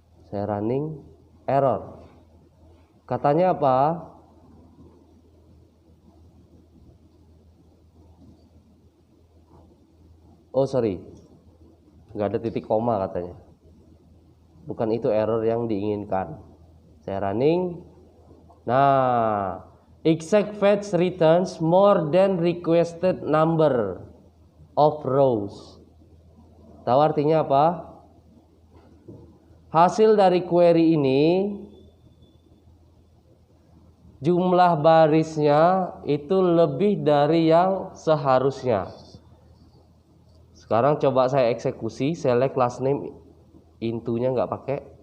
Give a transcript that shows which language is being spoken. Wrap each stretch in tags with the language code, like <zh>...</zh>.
<id>Saya running, error. Katanya apa? Oh sorry, nggak ada titik koma katanya. Bukan itu error yang diinginkan. Saya running.</id> <en>Nah, exact fetch returns more than requested number of rows.</en> <id>Tahu artinya apa? Hasil dari query ini, jumlah barisnya itu lebih dari yang seharusnya. Sekarang coba saya eksekusi, select last name into-nya nggak pakai.</id>